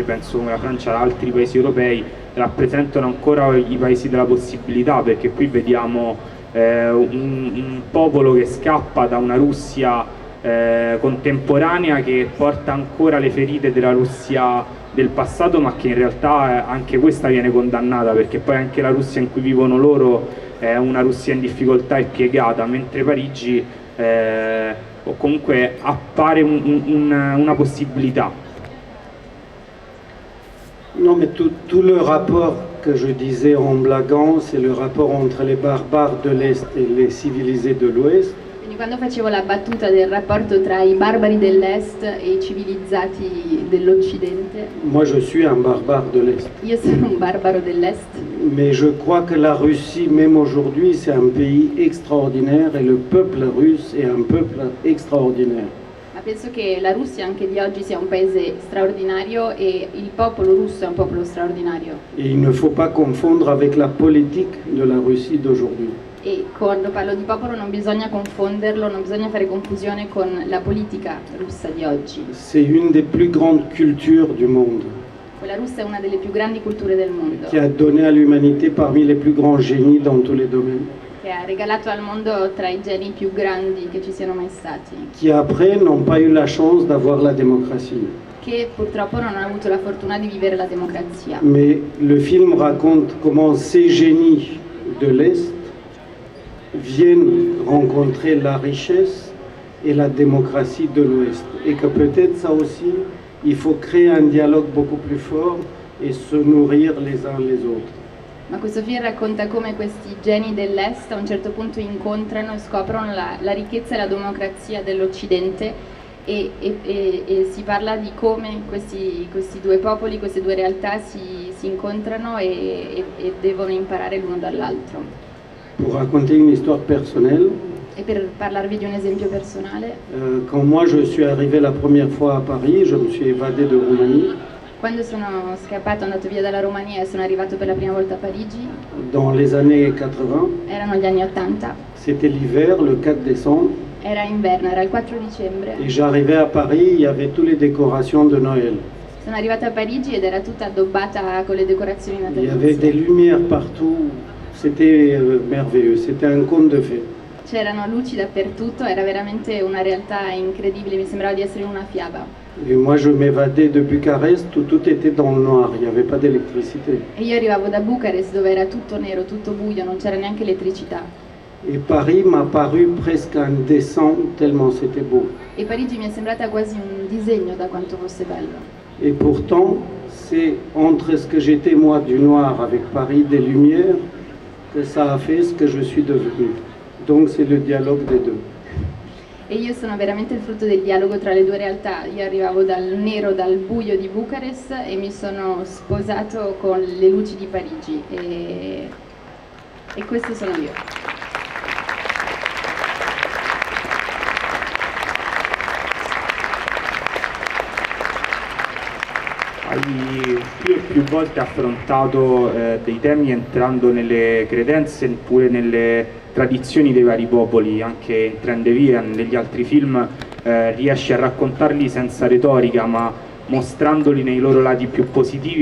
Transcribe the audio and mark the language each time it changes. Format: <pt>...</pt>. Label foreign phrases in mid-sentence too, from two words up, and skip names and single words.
<it>penso come la Francia da altri paesi europei, rappresentano ancora i paesi della possibilità, perché qui vediamo un popolo che scappa da una Russia contemporanea che porta ancora le ferite della Russia del passato, ma che in realtà anche questa viene condannata, perché poi anche la Russia in cui vivono loro è una Russia in difficoltà e piegata, mentre Parigi o comunque appare una possibilità.</it> <fr>Non, mais tout le rapport que je disais en blaguant, c'est le rapport entre les barbares de l'Est et les civilisés de l'Ouest.</fr> <it>Quindi quando facevo la battuta del rapporto tra i barbari dell'Est e i civilizzati dell'Occidente,</it> <fr>Moi, je suis un barbare de l'Est.</fr> <it>io sono un barbaro dell'Est,</it> <fr>Mais je crois que la Russie, même aujourd'hui, c'est un pays extraordinaire et le peuple russe est un peuple extraordinaire.</fr> <it>ma penso che la Russia anche di oggi sia un paese straordinario e il popolo russo è un popolo straordinario.</it> <fr>Et il ne faut pas confondre avec la politique de la Russie d'aujourd'hui.</fr> <it>E quando parlo di popolo non bisogna confonderlo, non bisogna fare confusione con la politica russa di oggi.</it> <fr>C'est une des plus grandes cultures du monde,</fr> <it>Quella russa è una delle più grandi culture del mondo,</it> <fr>qui a donné à l'humanité parmi les plus grands génies dans tous les domaines,</fr> <it>che ha regalato al mondo tra i geni più grandi che ci siano mai stati,</it> <fr>qui après n'ont pas eu la chance d'avoir la démocratie.</fr> <it>che purtroppo non hanno avuto la fortuna di vivere la democrazia.</it> <fr>Mais le film raconte comment ces génies de l'Est viennent rencontrer la richesse et la démocratie de l'Ouest. Et que peut-être ça aussi, il faut créer un dialogue beaucoup plus fort et se nourrir les uns les autres.</fr> <it>Ma questo film racconta come questi geni dell'Est a un certo punto incontrano e scoprono la ricchezza e la democrazia dell'Occidente e si parla di come questi due popoli, queste due realtà si incontrano e devono imparare l'uno dall'altro.</it> <fr>Pour raconter une histoire personnelle,</fr> <it>E per parlarvi di un esempio personale,</it> <fr>quand moi je suis arrivé la première fois à Paris, je me suis évadé de Roumanie</fr> <it>quando sono scappato, andato via dalla Romania e sono arrivato per la prima volta a Parigi,</it> <fr>dans les années 80.</fr> <it>erano gli anni '80,</it> <fr>C'était l'hiver, le 4 décembre,</fr> <it>era inverno, era il 4 dicembre.</it> <fr>et j'arrivais à Paris, il y avait toutes les décorations de Noël.</fr> <it>Sono arrivata a Parigi ed era tutta addobbata con le decorazioni</it> <fr>Il y avait des</fr> <it>natalizie.</it> <fr>lumières partout, c'était merveilleux, c'était un conte de fées.</fr> <it>C'erano luci dappertutto, era veramente una realtà incredibile, mi sembrava di essere in una fiaba.</it> <fr>Et moi je m'évadais de Bucarest où tout était dans le noir, il n'y avait pas d'électricité.</fr> <it>E io arrivavo da Bucarest dove era tutto nero, tutto buio, non c'era neanche elettricità.</it> <fr>Et Paris m'a paru presque un dessin tellement c'était beau.</fr> <it>E Parigi mi è sembrata quasi un disegno da quanto fosse bello.</it> <fr>Et pourtant, c'est entre ce que j'étais moi du noir avec Paris des lumières que ça a fait ce que je suis devenu. Donc c'est le dialogue des deux.</fr> <it>E io sono veramente il frutto del dialogo tra le due realtà. Io arrivavo dal nero, dal buio di Bucarest e mi sono sposato con le luci di Parigi. E questo sono io. Hai più volte affrontato dei temi entrando nelle credenze oppure nelle tradizioni dei vari popoli, anche in Train de Vie, negli altri film riesci a raccontarli senza retorica ma mostrandoli nei loro lati più positivi.</it>